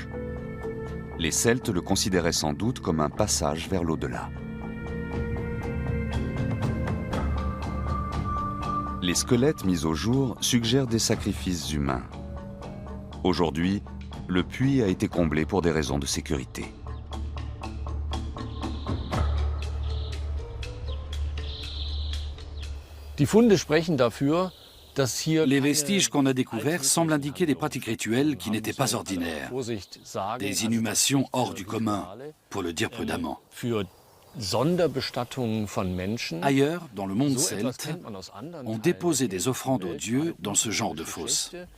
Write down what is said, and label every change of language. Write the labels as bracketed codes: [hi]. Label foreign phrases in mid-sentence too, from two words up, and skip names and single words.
[fr] Les Celtes le considéraient sans doute comme un passage vers l'au-delà. Les squelettes mis au jour suggèrent des sacrifices humains. Aujourd'hui, le puits a été comblé pour des raisons de sécurité. [de] Die Funde sprechen dafür, dass hier [fr] Les vestiges qu'on a découverts semblent indiquer des pratiques rituelles qui n'étaient pas ordinaires. Des inhumations hors du commun, pour le dire prudemment. Ailleurs, dans le monde celte, on déposait des offrandes aux dieux dans ce genre de fosse.